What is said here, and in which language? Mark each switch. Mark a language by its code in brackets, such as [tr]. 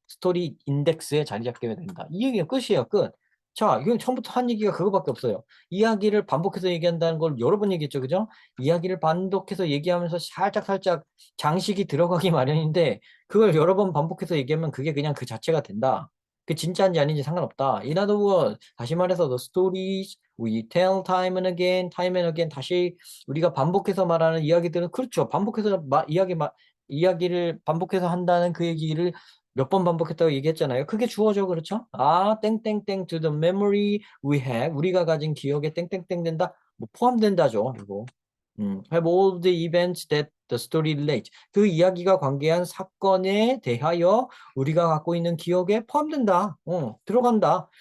[ko] 스토리 인덱스에 자리 잡게 된다. 이 얘기가 끝이에요, 끝. 자, 이건 처음부터 한 얘기가 그거밖에 없어요. 이야기를 반복해서 얘기한다는 걸 여러 번 얘기했죠, 그죠? 이야기를 반복해서 얘기하면서 살짝 장식이 들어가기 마련인데 그걸 여러 번 반복해서 얘기하면 그게 그냥 그 자체가 된다. 그 진짜인지 아닌지 상관없다. [en] In other words, [ko] 다시 말해서 [en] the stories we tell time and again, [ko] 다시 우리가 반복해서 말하는 이야기들은 그렇죠. 반복해서 이야기를 반복해서 한다는 그 얘기를 몇 번 반복했다고 얘기했잖아요. 그게 주어죠, 그렇죠? 땡땡땡 [en] to the memory we have, [ko] 우리가 가진 기억에 땡땡땡 된다, 뭐 포함된다죠. 그리고 [en] have all the events that the story relates, [ko] 그 이야기가 관계한 사건에 대하여 우리가 갖고 있는 기억에 포함된다. 들어간다.